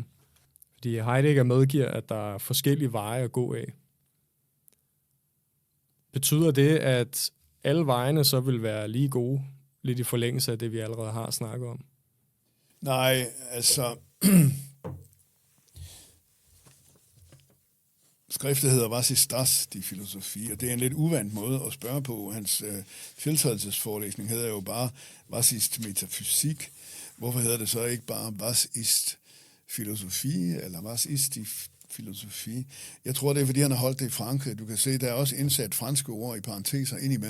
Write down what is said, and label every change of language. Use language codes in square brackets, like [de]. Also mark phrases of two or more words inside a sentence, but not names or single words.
[da] Fordi Heidegger medgiver, at der er forskellige veje at gå af. Betyder det, at alle vejene så vil være lige gode, lidt i forlængelse af det, vi allerede har snakket om? Nej, altså... Skriftet hedder Was ist das? Die Philosophie, og det er en lidt uvant måde at spørge på. Hans tiltrædelsesforelæsning hedder jo bare Was ist Metafysik? Hvorfor hedder det så ikke bare Was ist Philosophie, eller Was ist die Philosophie? Jeg tror, det er, fordi han har holdt det i Frankrig. Du kan se, der er også indsat franske ord i parenteser indimellem.